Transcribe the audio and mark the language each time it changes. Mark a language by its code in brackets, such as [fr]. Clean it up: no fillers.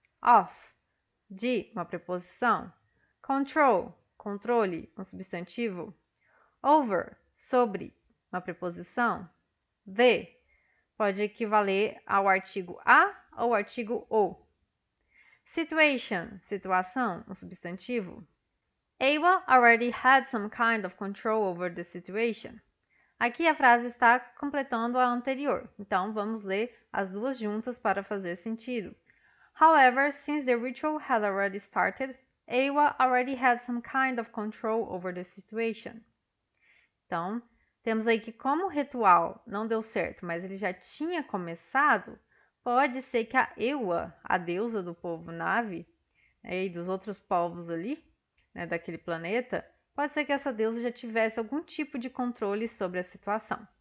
[pt] Of, de, uma preposição. Control, controle, um substantivo. Over, sobre, uma preposição. The, pode equivaler ao artigo a ou artigo o. Situation, situação, um substantivo. [en] Ava already had some kind of control over the situation. [pt] Aqui a frase está completando a anterior, então vamos ler as duas juntas para fazer sentido. [en] However, since the ritual had already started, Ava already had some kind of control over the situation. [pt] Então, temos aí que como o ritual não deu certo, mas ele já tinha começado, pode ser que a Ewa, a deusa do povo Na'vi, e dos outros povos ali, né, daquele planeta, pode ser que essa deusa já tivesse algum tipo de controle sobre a situação.